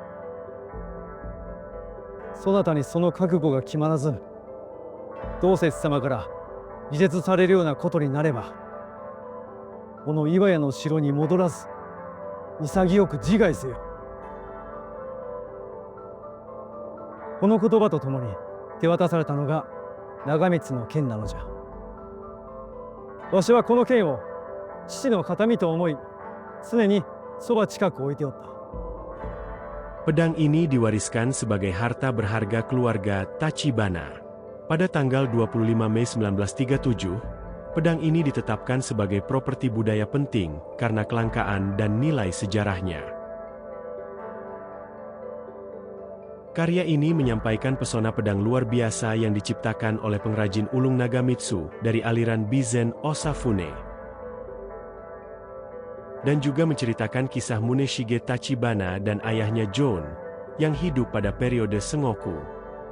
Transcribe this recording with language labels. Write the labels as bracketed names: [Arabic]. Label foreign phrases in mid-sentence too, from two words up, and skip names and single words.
[Japanese] そなたにその覚悟が決まらず、道節様から離絶されるようなことになれば、この岩屋の城に戻らず、潔く自害せよ。この言葉とともに手渡されたのが長光の剣なのじゃ。わしはこの剣を父の形見と思い、常にそば近く置いておった。 [Indonesian] Pedang ini diwariskan sebagai harta berharga keluarga Tachibana. Pada tanggal 25 Mei 1937, pedang ini ditetapkan sebagai properti budaya penting karena kelangkaan dan nilai sejarahnya. Karya ini menyampaikan pesona pedang luar biasa yang diciptakan oleh pengrajin ulung Nagamitsu dari aliran Bizen Osafune, dan juga menceritakan kisah Muneshige Tachibana dan ayahnya John, yang hidup pada periode Sengoku.